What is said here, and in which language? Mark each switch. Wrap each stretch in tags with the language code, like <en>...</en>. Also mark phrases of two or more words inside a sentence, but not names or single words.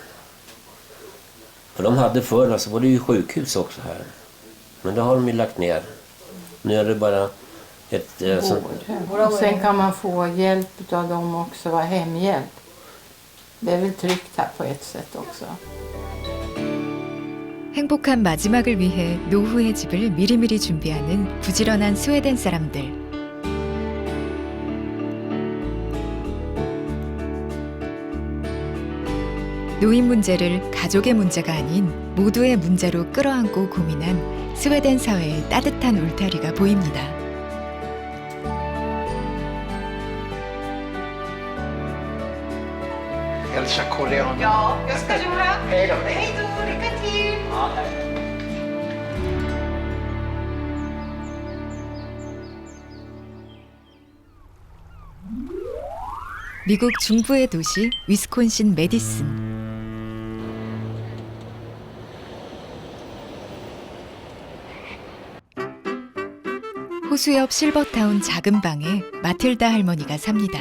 <sv>För de hade förr, alltså var det ju sjukhus också här. Men det har de ju lagt ner. Nu är det bara Och sen kan man få hjälp av dem också, vara hemhjälp. Det är väl tryggt här på ett sätt också.</sv> <ko>행복한 마지막을 위해 노후의 집을 미리미리 준비하는 부지런한 스웨덴 사람들. 노인 문제를 가족의 문제가 아닌 모두의 문제로 끌어안고 고민한 스웨덴 사회의 따뜻한 울타리가 보입니다.</ko> <sv>Hälsa koreanerna. Ja, jag ska göra. Hej då. Hej då, lycka till! Ja, tack.</sv> <ko>미국 중부의 도시 위스콘신 메디슨. 호수 옆 실버타운 작은 방에 마틸다 할머니가 삽니다.</ko>